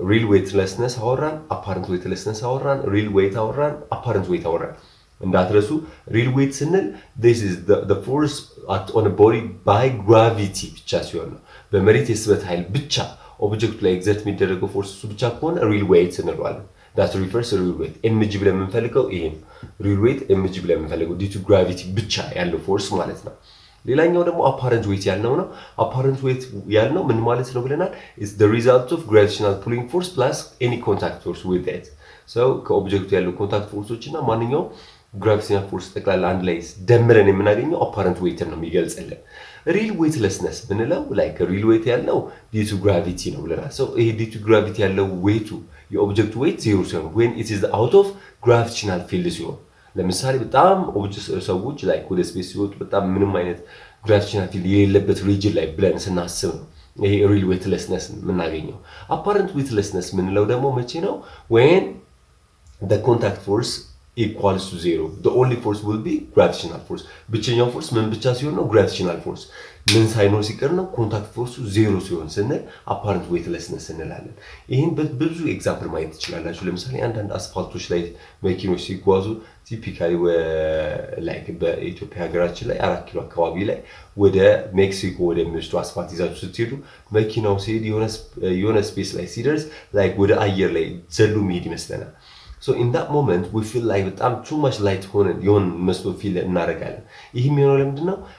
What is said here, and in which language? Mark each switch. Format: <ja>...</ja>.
<am>weightlessness አወራን፣ apparent weightlessness አወራን፣ real weight አወራን፣ apparent weight አወራን። እንዳትረሱ real weight ስንል</am> <en>this is the force act on a body by gravity</en> <am>ብቻ ሲሆን ነው። በመሬት የስበት ኃይል ብቻ ኦብጀክቱ ላይ ኤግዘርት የሚደረገው ፎርስ እሱ ብቻ ከሆነ real weight እንለዋለን።</am> <en>that refers to real weight mg</en> <am>ብለን የምንፈልገው ይሄ real weight mg ብለን የምንፈልገው due to gravity ብቻ ያለው ፎርስ ማለት ነው። ሌላኛው ደግሞ apparent weight ያልነው ነው። apparent weight ያልነው ምን ማለት ነው ብለናል?</am> <en>is the result of gravitational pulling force plus any contact force with it so</en> <am>ከኦብጀክቱ ያለው ኮንታክት ፎርሶች እና ማንኛውም gravitational force ጠቅላላ አንድ ላይ ደምረን የምናገኘው apparent weight ነው የሚገልጽልን። real weightlessness ብንለው like real weight ያልነው due to gravity ነው ብለናል። so ይሄ due to gravity ያለው weight የኦብጀክት weight 0 ሲሆን</am> <en>when it is out of gravitational field</en> <am>ሲሆን ለምሳሌ በጣም ሰዎች like ወደ ስፔስ ሲወጡ በጣም ምንም አይነት gravitational field የሌለበት ሪጅን ላይ ብለን ስናስብ ነው ይሄ real weightlessness የምናገኘው። apparent weightlessness ምንለው ደግሞ መቼ ነው?</am> <en>when the contact force equals to 0 the only force will be gravitational force</en> <am>ብቸኛው ፎርስ ምን ብቻ ሲሆን ነው? gravitational force ምን ሳይኖር ሲቀር ነው? ኮንታክት ፎርሱ 0 ሲሆን ስንል apparent weightlessness እንላለን። ይሄን በብዙ ኤግዛምፕል ማየት ትችላላችሁ። ለምሳሌ አንዳንድ አስፋልቶች ላይ መኪኖች ሲጓዙ ቲፒካሊ ላይክ በኢትዮጵያ ሀገራችን ላይ 4 ኪሎ አካባቢ ላይ ወደ ሜክሲኮ ወደሚወስዱ አስፋልት ይዛችሁ ስትሄዱ መኪናው ሲሄድ የሆነ ስፔስ ላይ ሲደርስ ላይክ ወደ አየር ላይ ዘሎ መሄድ ይመስለናል።</am> <en>so in that moment we feel like</en> <am>በጣም</am> <en>too much light</en> <am>ሆነን የሆነ መስሎ ፊል እናደርጋለን። ይህም የሆነው ለምንድነው?</am>